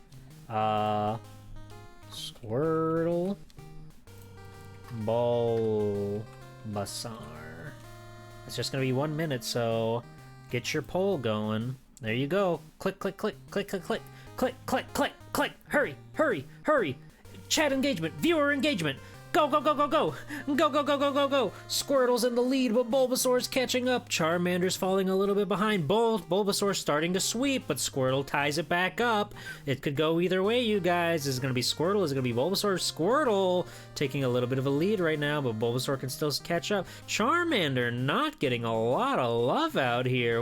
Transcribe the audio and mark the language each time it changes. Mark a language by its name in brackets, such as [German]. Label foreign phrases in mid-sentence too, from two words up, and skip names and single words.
[English] Squirtle, Bulbasaur. It's just gonna be 1 minute, so get your poll going. There you go. Click, click, click, click, click, click, click, click, click, click. Hurry, hurry, hurry. Chat engagement, viewer engagement. Go, go, go, go, go! Go, go, go, go, go, go! Squirtle's in the lead, but Bulbasaur's catching up. Charmander's falling a little bit behind. Bulbasaur's starting to sweep, but Squirtle ties it back up. It could go either way, you guys. Is it going to be Squirtle? Is it going to be Bulbasaur? Squirtle taking a little bit of a lead right now, but Bulbasaur can still catch up. Charmander not getting a lot of love out here.